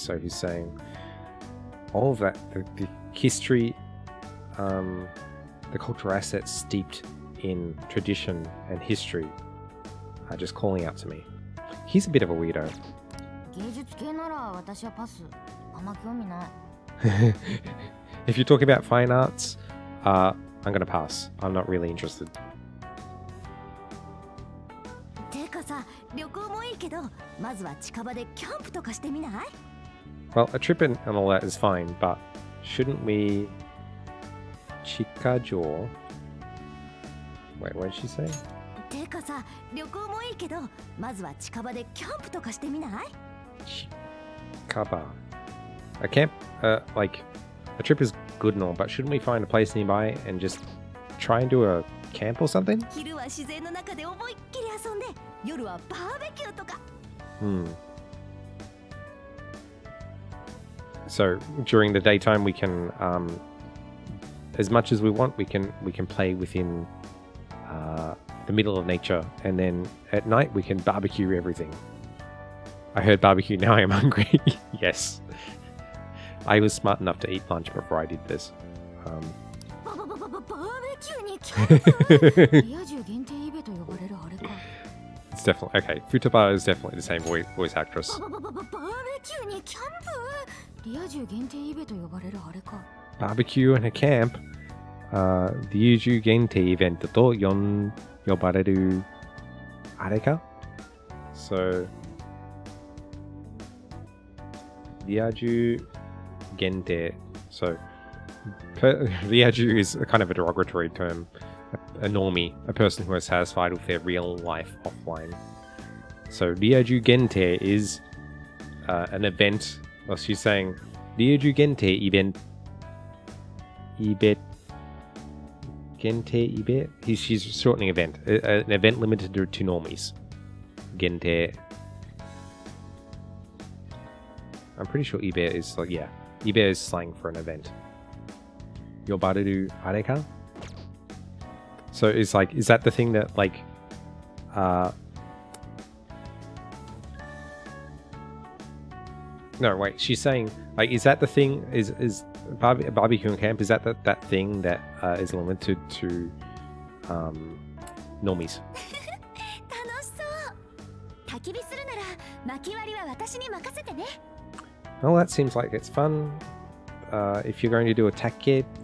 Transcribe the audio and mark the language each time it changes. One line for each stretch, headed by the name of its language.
English: So he's saying all of that, the history, the cultural assets steeped in tradition and history are just calling out to me. He's a bit of a weirdo.
Japanese: 芸術系なら私はパス。あんま興味ない。
English: If you're talking about fine arts, I'm gonna pass. I'm not really interested.
Japanese: てかさ、旅行もいいけど、まずは近場でキャンプとかしてみない？
English: Well, a trip and all that is fine, but shouldn't we Chikajo? Wait, what did she say?
Japanese: てかさ、旅行もいいけど、まずは近場でキャンプとかしてみない？ Chikaba.
English: A camp, like, a trip is good and all, but shouldn't we find a place nearby and just try and do a camp or something?
Japanese: 昼は自然の中で思いっきり遊んで、夜はバーベキューとか。
English: So during the daytime we can, as much as we want, we can play within the middle of nature, and then at night we can barbecue everything. I heard barbecue, now I am hungry. Yes. I was smart enough to eat lunch before I did this.
Japanese: バーベキューにキャンプ？リア充限定イベと呼ばれるあれか。
English: it's definitely okay. Futaba is definitely the same voice actress.
Japanese: バーベキューにキャンプリア充限定イベと呼ばれるあれか
English: Barbecue in a camp.
Japanese: リア充限定イベントと呼ばれるあれか
English: So リア充限定 Soリア充 is a kind of a derogatory term. A normie, a person who is satisfied with their real life offline. So Ryaju Gente is an event. Well, she's saying Ryaju Gente event. Gente event. She's shortening event. An event limited to normies. Gente. I'm pretty sure Ibe is like Ibe is slang for an event.
Japanese: Yobaru Areka.
English: So it's like, is that the thing that like, no, wait, she's saying like, is that the thing? Is barbecue in camp? Is that that thing that is limited to normies? 楽しそう焚き火するなら薪割りは私に任せてね Well, that seems like it's fun. If you're going to do a takibi.